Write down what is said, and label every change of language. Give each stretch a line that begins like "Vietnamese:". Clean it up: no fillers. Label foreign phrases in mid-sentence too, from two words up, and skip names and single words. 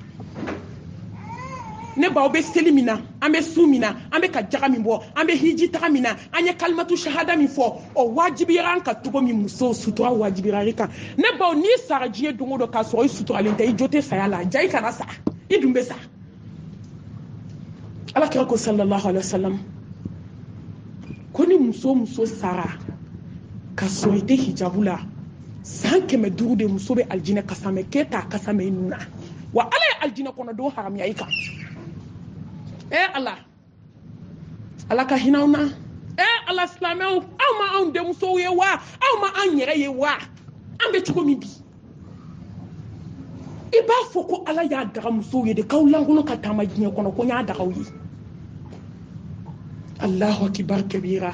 Bambara: ne baw bɛ seli min na an bɛ su min na an bɛ ka jaga min bɔ an bɛ hiji taga min na an ye
Arabic: كلمة الشهادة
Bambara: min fɔ o wajibiyara an ka cogo min muso sutura wajibiyara i kan ne baw n'i sara diɲɛ don o don k'a sɔrɔ i suturalen tɛ i jo tɛ saya la ja i kana sa i dun bɛ sa ala kira ko
Arabic: صلى الله عليه وسلم
Bambara: ko ni muso sara ka sɔrɔ i tɛ hijabu la san 500 de muso bɛ aljinɛ kasa mɛ k'e t'a kasa mɛ i nun na wa ala ye aljinɛ kɔnɔdenw haramiya i kan ala ka hinɛ na ala silamɛw aw ma anw denmusow ye wa aw ma an yɛrɛ ye wa an bɛ cogo min bi i b'a fɔ ko ala y'a daga musow ye de k'aw lankolon ka taama diɲɛ kɔnɔ ko n y'a dagaw ye
Arabic: الله أكبر كبيرا.